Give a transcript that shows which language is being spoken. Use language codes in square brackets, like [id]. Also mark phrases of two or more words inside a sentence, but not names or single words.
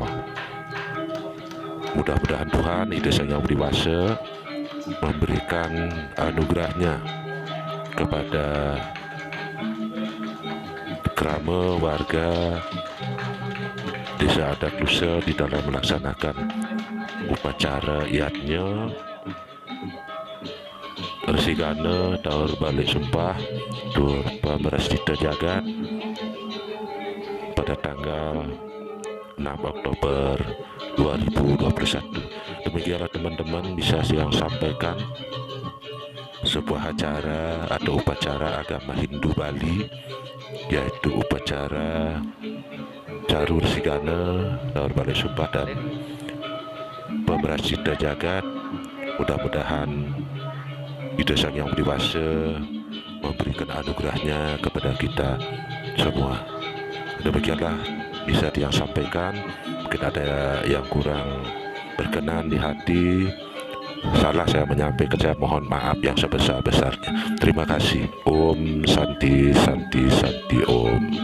[id] Mudah-mudahan Tuhan Ida Sang Yang Widi Wasa memberikan anugerahnya kepada Krama warga Desa Adat Klusa di dalam melaksanakan upacara iatnya Resigana Taur Balik Sumpah Tur Pemerascita Jagat pada tanggal 6 Oktober 2021. Demikianlah teman-teman bisa saya sampaikan sebuah acara atau upacara agama Hindu Bali, yaitu upacara Daru Resigana Taur Balik Sumpah dan Pemerascita Jagat. Mudah-mudahan Ida Sang Yang Widi Wasa memberikan anugerahnya kepada kita semua. Demikianlah bisa yang sampaikan. Mungkin ada yang kurang berkenan di hati, salah saya menyampaikan, saya mohon maaf yang sebesar-besarnya. Terima kasih. [sa] Om Santi Santi Santi Om.